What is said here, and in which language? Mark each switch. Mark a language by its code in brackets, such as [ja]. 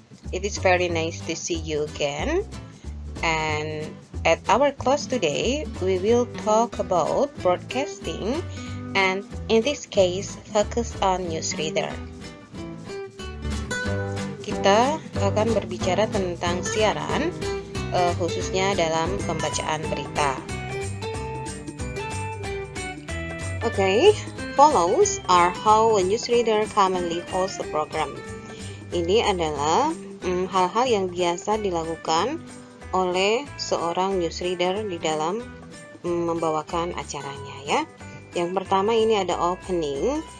[en] It is very nice to see you again. And at our class today, we will talk about broadcasting and in this case, focus on newsreader. [id] Kita akan berbicara tentang siaran, khususnya dalam pembacaan berita. [en] Okay, follows are how a newsreader commonly hosts a program. [id] Ini adalah hal-hal yang biasa dilakukan oleh seorang newsreader di dalam membawakan acaranya ya. Yang pertama ini ada opening.